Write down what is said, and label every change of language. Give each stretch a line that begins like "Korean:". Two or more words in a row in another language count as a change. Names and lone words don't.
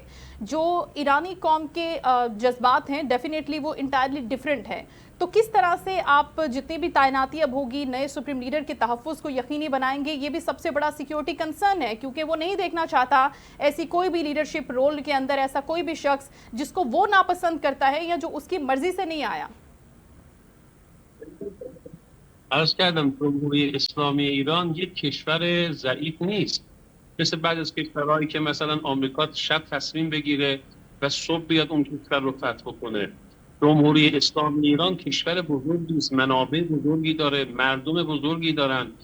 Urdu: جو ایرانی قوم کے جذبات ہیں ڈیفینیٹلی وہ
English: entirely different
Urdu: ہے. تو کس طرح سے آپ جتنی بھی تعیناتی اب ہوگی نئے
English: supreme leader
Urdu: کے تحفظ کو یقینی بنائیں گے? یہ بھی سب سے بڑا
English: security concern
Urdu: ہے کیونکہ وہ نہیں دیکھنا چاہتا ایسی کوئی بھی
English: leadership role
Urdu: کے اندر ایسا کوئی بھی شخص جس کو وہ ناپسند کرتا ہے یا جو اس کی مرضی سے نہیں آیا.
Persian: عرض کردم جمهوری اسلامی ایران یک کشور ضعیف نیست، مثل بعضی از کشورهایی که مثلا آمریکا شب تصمیم بگیره و صبح بیاد اون کشور رو فتح کنه. جمهوری اسلامی ایران کشور بزرگی است، منابع بزرگی داره، مردم بزرگی دارن.